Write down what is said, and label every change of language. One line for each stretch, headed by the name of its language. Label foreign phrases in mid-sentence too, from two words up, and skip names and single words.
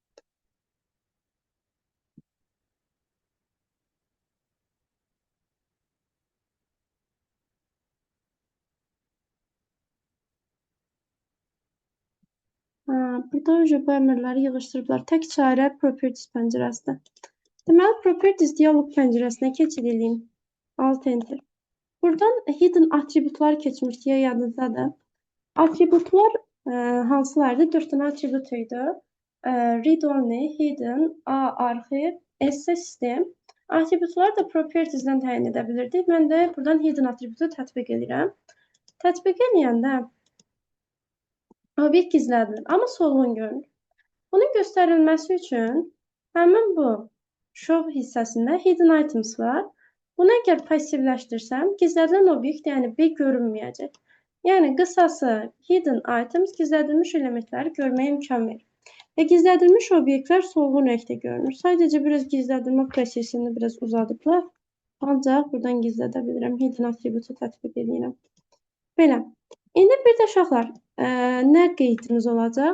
Azerbaijani: Burada bu əmrləri yığışdırıblar. Tək çarə Properties pəncərəsində. Deməli, Properties dialog pəncərəsinə keçid edeyim.
English: Alt Enter.
Azerbaijani: Buradan hidden atributlar keçmişdi, yadınızdadır. Atributlar hansılardır? 4 dənə atribut idi.
English: Read only, hidden,
Azerbaijani: A arxiv, S sistem. Atributları da Properties-dən təyin edə bilirdik. Mən də buradan hidden atributu tətbiq edirəm. Tətbiq edəndə obyekt gizlədilir, amma solğun görünür. Bunun göstərilməsi üçün həmin bu show hissəsində
English: hidden items
Azerbaijani: var. Bunu əgər passivləşdirsəm, gizlədilən obyekt, yəni B görünməyəcək. Yəni qısası
English: hidden items
Azerbaijani: gizlədilmiş elementləri görməyə imkan verir. Və gizlədilmiş obyektlər solğun rəngdə görünür. Sadəcə biraz gizlədilmə prosesini biraz uzadıblar. Ancaq buradan gizlədə bilirəm. Hidden attributu tətbiq edirəm. Belə. İndi bir də uşaqlar, nə qeydimiz olacaq?